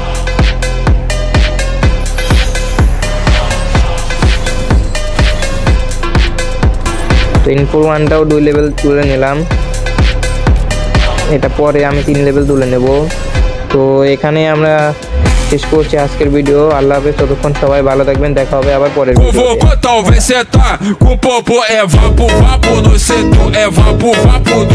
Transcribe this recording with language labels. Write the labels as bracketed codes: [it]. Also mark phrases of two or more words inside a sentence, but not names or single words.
[bn] তো ইনফোর 1টাও 2 লেভেল তুলে নিলাম। এটা পরে আমি 3 লেভেল তুলে নেব। তো এখানে আমরা শেষ করছি আজকের ভিডিও। [ar] الله حافظ, [bn] ততক্ষণ সবাই ভালো থাকবেন, দেখা হবে আবার পরের ভিডিওতে। [pt] Talvez cê tá com popo, é vapo, vapo no setor, é vapo, vapo.